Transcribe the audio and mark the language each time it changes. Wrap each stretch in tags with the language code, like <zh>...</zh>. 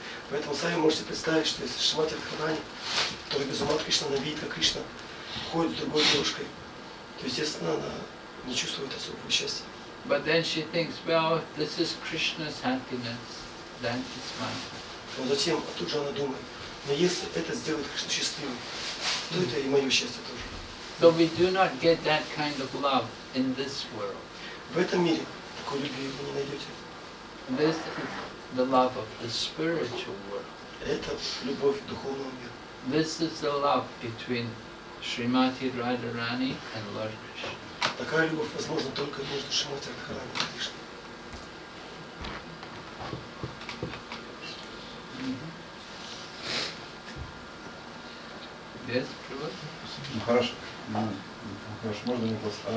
<ru>Поэтому сами можете представить, что если Шримати Радхарани, который без ума от Кришны, она видит, как Кришна ходит с другой девушкой, то, естественно, она не чувствует особого счастья.</ru> <en>But then she thinks, well, if this is Krishna's happiness, then it's mine.</en> <ru>Но затем, тут же она думает: но если это сделает Кришну счастливым, то это и мое счастье тоже.</ru> <en>So we do not get that kind of love in this world.</en> <ru>В этом мире такой любви вы не найдете.</ru> <en>This is the love of the spiritual world.</en> <ru>Это любовь духовного мира.</ru> <en>This is the love between Srimati Radharani and Lord Krishna.</en> <ru>Такая любовь возможна только между Шримати Радхарани и Кришной.</ru> <en>Yes, Prabhu?</en> <ru>Хорошо. Хорошо, можно вопрос.</ru>